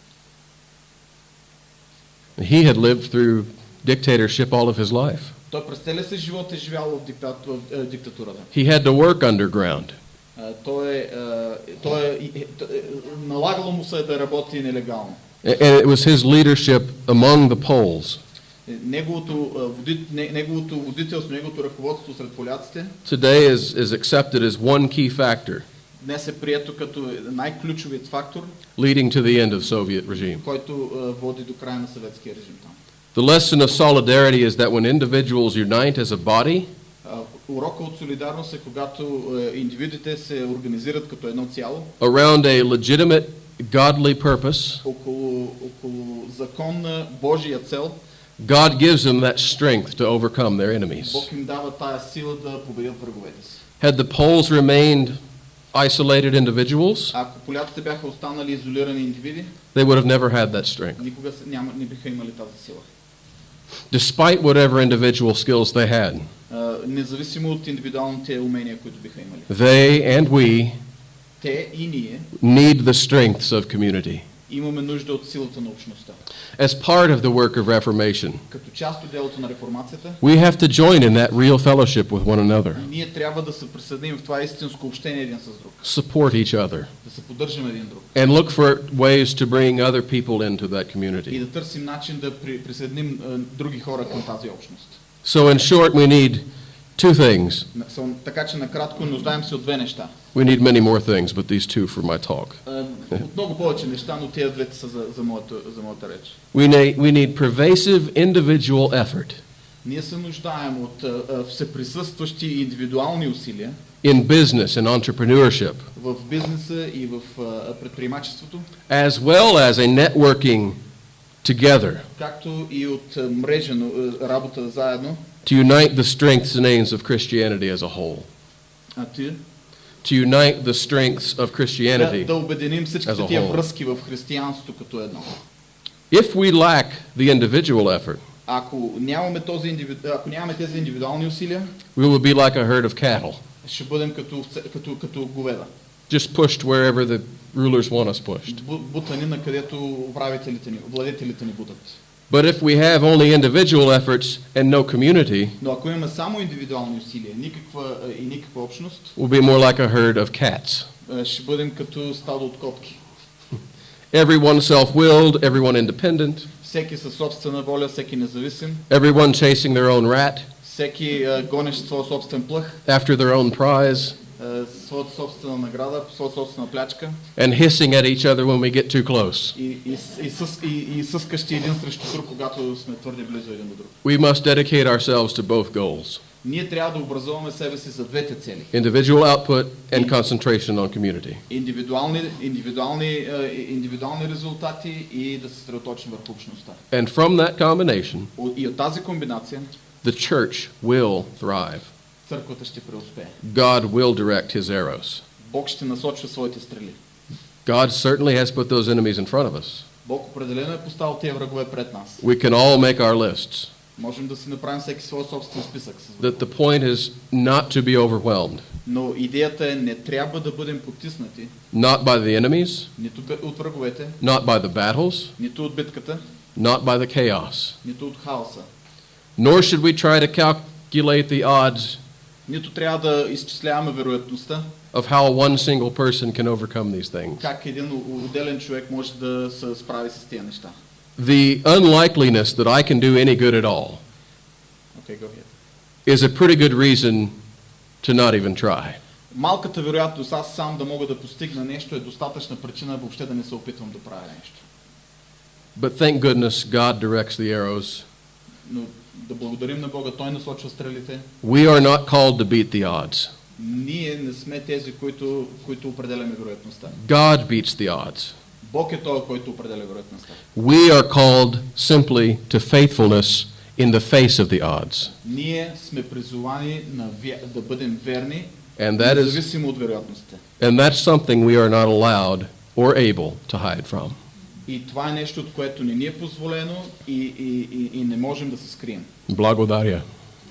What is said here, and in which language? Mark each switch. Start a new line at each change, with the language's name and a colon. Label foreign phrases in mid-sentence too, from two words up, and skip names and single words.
English: He had lived through dictatorship all of his life.
Bulgarian: Той през целия си живот е живял в диктатурата.
English: He had to work underground.
Bulgarian: Налагало му се да работи нелегално.
English: And it was his leadership among the Poles.
Bulgarian: Неговото водителство, неговото ръководство сред поляците
English: Today is accepted as one key factor
Bulgarian: днес е прието като най-ключовият фактор,
English: leading to the end of Soviet regime.
Bulgarian: който води до края на съветския режим там.
English: The lesson of solidarity is that when individuals unite as a body,
Bulgarian: Урока от солидарност е когато индивидите се организират като едно цяло
English: around a legitimate godly purpose,
Bulgarian: около законна Божия цел,
English: God gives them that strength to overcome their enemies.
Bulgarian: Бог им дава тая сила да победят враговете си.
English: Had the Poles remained isolated individuals,
Bulgarian: Ако поляците бяха останали изолирани индивиди,
English: they would have never had that strength.
Bulgarian: никога не биха имали тази сила.
English: Despite whatever individual skills they had,
Bulgarian: Независимо от индивидуалните умения, които биха имали.
English: they and we
Bulgarian: Те и ние
English: need the strengths of community.
Bulgarian: имаме нужда от силата на общността.
English: As part of the work of Reformation,
Bulgarian: Като част от делото на реформацията,
English: we have to join in that real fellowship with one another,
Bulgarian: ние трябва да се присъединим в това истинско общение един с друг,
English: support each other,
Bulgarian: да се поддържаме един друг
English: and look for ways to bring other people into that
Bulgarian: и
English: community.
Bulgarian: да търсим начин да присъединим други хора към тази общност.
English: So in short, we need two things.
Bulgarian: Така че накратко нуждаем се от две неща.
English: We need many more things, but these two for my talk.
Bulgarian: От много повече неща, но тези двете са за моята реч.
English: We need pervasive individual effort.
Bulgarian: Ние се нуждаем от всеприсъстващи индивидуални усилия
English: in business and entrepreneurship,
Bulgarian: в бизнеса и в предприемачеството,
English: as well as a networking together
Bulgarian: както и от мрежа работа заедно.
English: to unite the strengths and aims of Christianity as a whole.
Bulgarian: А ти?
English: To unite the strengths of Christianity.
Bulgarian: Да обединим
English: as
Bulgarian: всичките
English: a
Bulgarian: тия
English: whole.
Bulgarian: връзки в християнството като едно.
English: If we lack the individual effort,
Bulgarian: Ако нямаме тези индивидуални усилия,
English: we will be like a herd of cattle,
Bulgarian: ще бъдем като говеда.
English: just pushed wherever the rulers want us pushed.
Bulgarian: Бутани на където владетелите ни бутат.
English: But if we have only individual efforts and no community,
Bulgarian: Но ако имаме само индивидуални усилия, никаква общност,
English: we'll be more like a herd of cats.
Bulgarian: ще бъдем като стадо от котки.
English: Everyone self-willed, everyone independent,
Bulgarian: Всеки със собствена воля, всеки независим,
English: everyone chasing their own rat,
Bulgarian: всеки гонещ своя собствен плъх,
English: after their own prize,
Bulgarian: своята собствена награда, своята собствена плячка
English: and hissing at each other when we get too close.
Bulgarian: и съскащи един срещу друг, когато сме твърде близо един до друг.
English: We must dedicate ourselves to both goals,
Bulgarian: Ние трябва да образуваме себе си за двете цели.
English: individual output and concentration on community.
Bulgarian: Индивидуални резултати и да се съсредоточим върху общността.
English: And from that combination,
Bulgarian: И от тази комбинация
English: the church will thrive.
Bulgarian: църквата ще преуспее.
English: God will direct his arrows.
Bulgarian: Бог ще насочва своите стрели.
English: God certainly has put those enemies in front of us.
Bulgarian: Бог определено е поставил тия врагове пред нас.
English: We can all make our lists.
Bulgarian: Можем да си направим всеки своя собствен списък.
English: That the point is not to be overwhelmed,
Bulgarian: Но идеята е не трябва да бъдем потиснати
English: not by the enemies,
Bulgarian: нито от враговете,
English: not by the battles,
Bulgarian: нито от битката,
English: not by the chaos.
Bulgarian: нито от хаоса.
English: Nor should we try to calculate the odds
Bulgarian: Нито трябва да изчисляваме вероятността
English: of how one single person can overcome these things.
Bulgarian: как един отделен човек може да се справи с тия неща.
English: The unlikeliness that I can do any good at all Okay, go ahead. is a pretty good reason to not even try.
Bulgarian: Малката вероятност аз сам да мога да постигна нещо е достатъчна причина въобще да не се опитвам да правя нещо.
English: But thank goodness God directs the arrows.
Bulgarian: Но да благодарим на Бога, Той насочва стрелите.
English: We are not called to beat the odds.
Bulgarian: Ние не сме тези, които определяме вероятността.
English: God beats the odds.
Bulgarian: Бог е този, който определя вероятността.
English: We are called simply to faithfulness in the face of the odds.
Bulgarian: Ние сме призовани да бъдем верни,
English: And that is
Bulgarian: независимо от вероятността.
English: and that's something we are not allowed or able to hide from.
Bulgarian: И това е нещо, от което не ни е позволено и не можем да се скрием. Благодаря.